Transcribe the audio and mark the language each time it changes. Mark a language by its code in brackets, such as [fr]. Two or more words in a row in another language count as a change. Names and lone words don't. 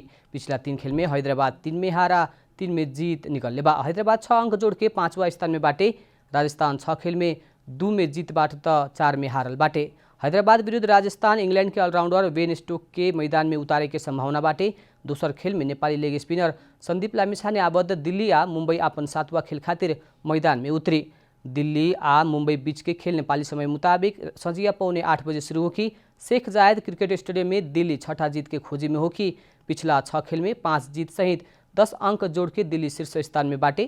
[bho] पिछला 3 खेल में हैदराबाद 3 में हारा, 3 में जीत निकलने बा। हैदराबाद 6 अंक जोड़ के 5वां स्थान में बाटे। राजस्थान 6 खेल में 2 में जीत बाट त 4 में हारल बाटे। हैदराबाद विरुद्ध राजस्थान इंग्लैंड के ऑलराउंडर बेन स्टोक के मैदान में उतारे के संभावना बाटे। दोसर खेल में नेपाली लेग स्पिनर संदीप लामिछाने आबद्ध दिल्ली आ मुंबई अपन 7वां खेल खातिर मैदान में उतरी। दिल्ली आ मुंबई बीच के खेल नेपाली समय मुताबिक संझिया 7:45 बजे शुरू होगी। शेख जायद क्रिकेट स्टेडियम में दिल्ली 6ठा जीत के खोजी में होगी। पिछला 6 खेल में 5 जीत सहित 10 अंक जोड़ के दिल्ली शीर्ष स्थान में बाटे।